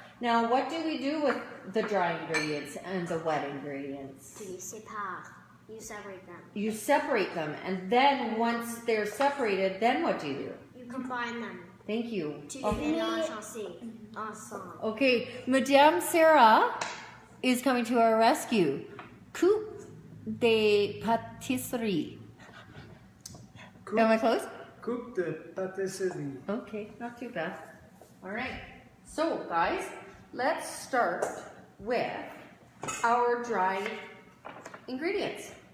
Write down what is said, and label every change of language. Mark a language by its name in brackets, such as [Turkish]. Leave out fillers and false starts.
[English] Now, what do we do with the dry ingredients and the wet ingredients? [French] Tu les sépares. [English] You separate them. You separate them, and then once they're separated, then what do you do? You combine them. Thank you. [French] Tu les mélanges ensemble. [English] Okay, Madame Sarah is coming to our rescue. [French] Coupe de pâtisserie. [English] Am I close? [French] Coupe de pâtisserie. [English] Okay, not too bad. All right. So, guys, let's start with our dry ingredients.